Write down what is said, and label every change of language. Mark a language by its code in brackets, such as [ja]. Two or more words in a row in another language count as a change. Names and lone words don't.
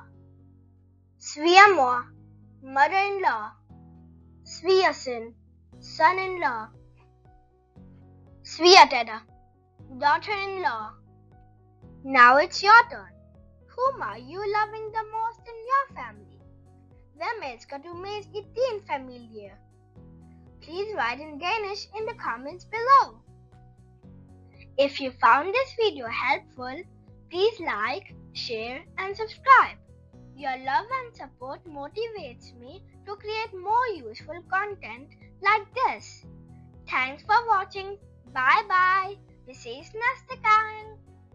[da] Svigermor, mother-in-law. Svigerson, son-in-law. Svigerdætter, daughter-in-law. [en] Now it's your turn. Whom are you loving the most in your family? [da] Hvem elsker du mest i din familie? [en] Please write in Danish in the comments below. If you found this video helpful, please like, share and subscribe. Your love and support motivates me to create more useful content like this. Thanks for watching. Bye bye. [da] Vi ses næste gang.